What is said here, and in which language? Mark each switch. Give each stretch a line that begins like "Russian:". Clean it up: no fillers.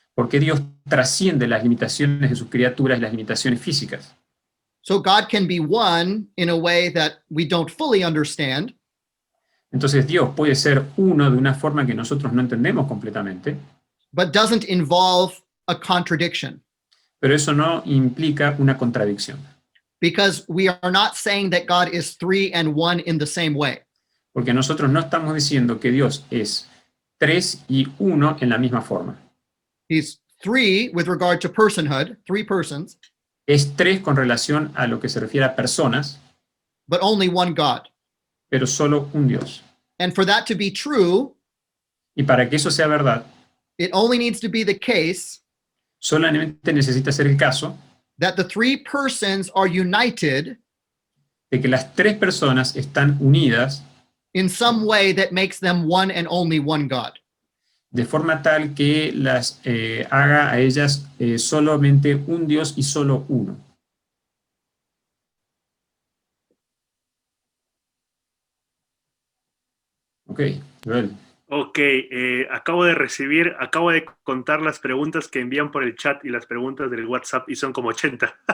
Spanish: porque Dios trasciende las limitaciones de sus criaturas y las limitaciones físicas.
English: So God can be one in a way that we don't fully understand,
Spanish: Entonces Dios puede ser uno de una forma que nosotros no entendemos completamente,
English: but doesn't involve a contradiction,
Spanish: pero eso no implica una contradicción,
English: because we are not saying that God is three and one in the same way.
Spanish: porque nosotros no estamos diciendo que Dios es tres y uno en la misma forma.
English: He's three with regard to personhood, three persons,
Spanish: Es tres con relación a lo que se refiere a personas,
English: but only one God.
Spanish: pero solo un Dios.
English: And for that to be true,
Spanish: Y para que eso sea verdad,
English: it only needs to be the case
Spanish: solamente necesita ser el caso
English: that the three persons are united
Spanish: de que las tres personas están unidas
English: in some way that makes them one and only one God.
Spanish: de forma tal que las haga a ellas solamente un Dios y solo uno.
English: Ok, Joel.
Spanish: Ok, acabo de contar las preguntas que envían por el chat y las preguntas del WhatsApp y son como 80.